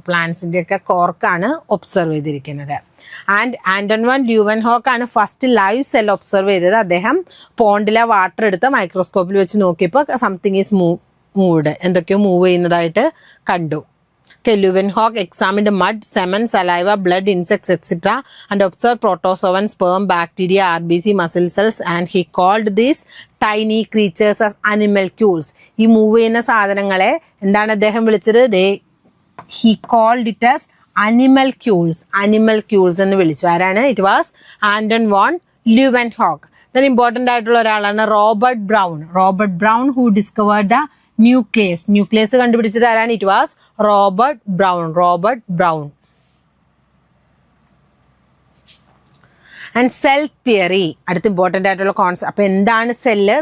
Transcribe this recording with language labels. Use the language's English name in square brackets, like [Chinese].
[Malayalam] പ്ലാന്റ്സിൻ്റെയൊക്കെ കോർക്കാണ് observe ചെയ്തിരിക്കുന്നത്. And ആൻഡൺ van ല്യൂവൻഹോക്ക് ആണ് first live cell observe ചെയ്തത്. അദ്ദേഹം പോണ്ടിലെ വാട്ടർ എടുത്ത് മൈക്രോസ്കോപ്പിൽ വെച്ച് നോക്കിയപ്പോൾ [English] something is moved, [Malayalam] എന്തൊക്കെയോ മൂവ് ചെയ്യുന്നതായിട്ട് കണ്ടു. [English] Leeuwenhoek examined mud, semen, saliva, blood, insects, etc. and observed protozoan, sperm, bacteria, RBC, muscle cells, and he called these tiny creatures as animalcules. [Malayalam] ഈ move ചെയ്യുന്ന സാധനങ്ങളെ എന്താണ് അദ്ദേഹം വിളിച്ചത്? [English] He called it as animalcules [Malayalam] എന്ന് വിളിച്ചു. ആരാണ്? [English] It was Anton van Leeuwenhoek. [Malayalam] then important ആയിട്ടുള്ള ഒരാളാണ് Robert brown [English] who discovered the [Malayalam] nucleus കണ്ടുപിടിച്ചത് ആരാണ്? [English] It was Robert Brown. [Malayalam] And cell theory അടുത്ത ഇമ്പോർട്ടൻ്റ് ആയിട്ടുള്ള കോൺസെപ്റ്റ്. അപ്പോൾ എന്താണ് സെല്ല്?